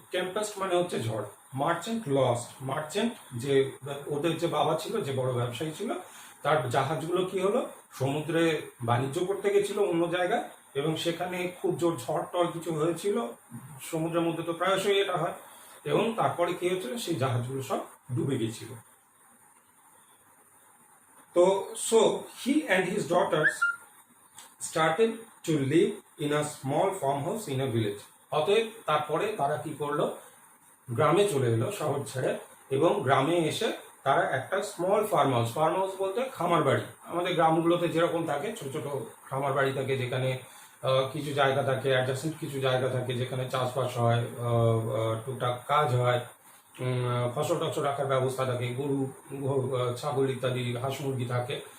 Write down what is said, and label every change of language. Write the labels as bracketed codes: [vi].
[bn] Tempest মানে হচ্ছে ঝড়। [en] merchant lost, [bn] মার্চেন্ট যে ওদের যে বাবা ছিল, যে বড় ব্যবসায়ী ছিল, তার জাহাজগুলো কি হলো, সমুদ্রে বাণিজ্য করতে গেছিল অন্য জায়গায়, এবং সেখানে খুব জোর ঝড় টড় কিছু হয়েছিল, সমুদ্রের মধ্যে তো প্রায়শই এটা হয়, এবং তারপরে কি হয়েছিল, সেই জাহাজগুলো সব ডুবে গেছিল। [en] তো so he and his daughters started to live in a small farmhouse in a village. [bn] অতএব তারপরে তারা কি করলো, গ্রামে চলে এলো শহর ছেড়ে, এবং গ্রামে এসে তারা একটা small farm house, farm house বলতে খামার বাড়ি, আমাদের গ্রামগুলোতে যেরকম থাকে ছোট ছোট খামার বাড়ি থাকে, যেখানে কিছু জায়গা থাকে, অ্যাডজাসেন্ট কিছু জায়গা থাকে, যেখানে চাষবাস হয়, টুকটাক কাজ হয়, ফসল টসল রাখার ব্যবস্থা থাকে, গরু ছাগল ইত্যাদি হাঁস মুরগি থাকে।